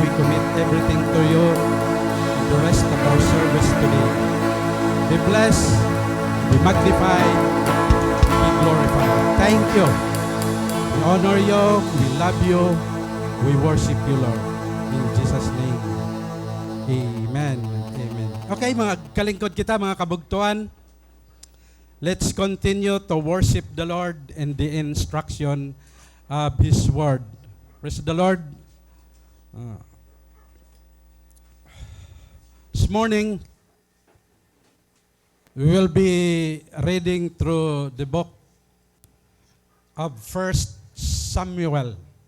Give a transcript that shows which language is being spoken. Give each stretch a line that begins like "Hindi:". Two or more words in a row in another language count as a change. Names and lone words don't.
English: We commit everything to you. The rest of our service today. Be blessed, be magnified, be glorified. Thank you. We honor you, we love you, we worship you, Lord. In Jesus' name, amen. Amen.
Waray: Okay, mga kalingkod kita, mga kabugtuan,
English: let's continue to worship the Lord and the instruction of His Word. Praise the Lord. This morning, we will be reading through the book of 1 Samuel.